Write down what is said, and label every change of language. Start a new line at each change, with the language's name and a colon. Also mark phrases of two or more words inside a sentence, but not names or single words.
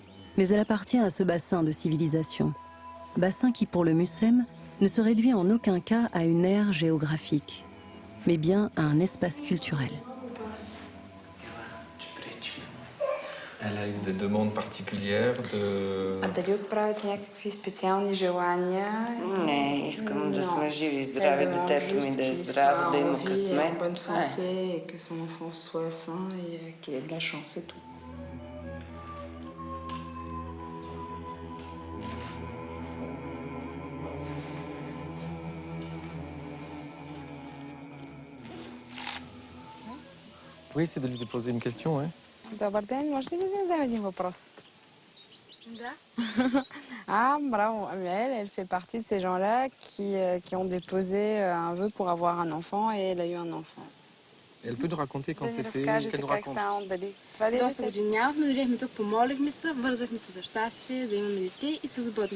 French: Mais elle appartient à ce bassin de civilisation. Bassin qui, pour le Mucem, ne se réduit en aucun cas à une aire géographique, mais bien à un espace culturel. Elle a des demandes particulières de...
Bulgarian: А дали отправят някакви специални желания? Не, искам да сме живи и здрави, детето ми да е здраво, да има късмет.
French: Bonne santé, et que son enfant soit sain et qu'il ait de la chance, c'est tout. Vous pouvez essayer de lui poser une question, ouais.
Bulgarian: Добър ден, може ли да ви задам един въпрос? Да.
French: Ah, bravo. Elle fait partie de ces gens-là qui ont déposé un vœu pour avoir un enfant et elle a eu un enfant. Elle peut nous raconter quand c'était, qu'elle nous
Bulgarian: как
French: raconte.
Bulgarian: станало, дали това ли е Доста детето? години нямахме, дойдехме тук, помолихме се, вързахме се за щастие, да имаме дете и се сбъдна.